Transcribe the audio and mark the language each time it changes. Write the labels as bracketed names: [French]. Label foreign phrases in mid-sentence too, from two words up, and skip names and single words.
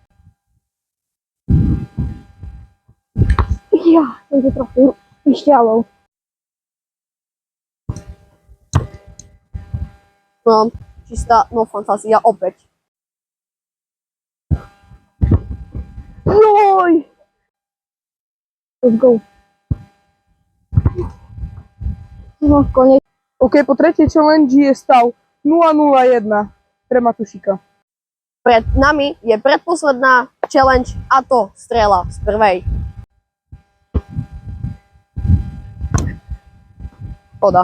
[Slovak] Ja, som to trochu vyšťalol. No, čistá no fantázia opäť. Joj! [English] Let's go. [Slovak] No, konec. OK, po tretej challenge je stav 0-0-1 pre Matušika. Pred nami je predposledná challenge a to strela z prvej. Škoda.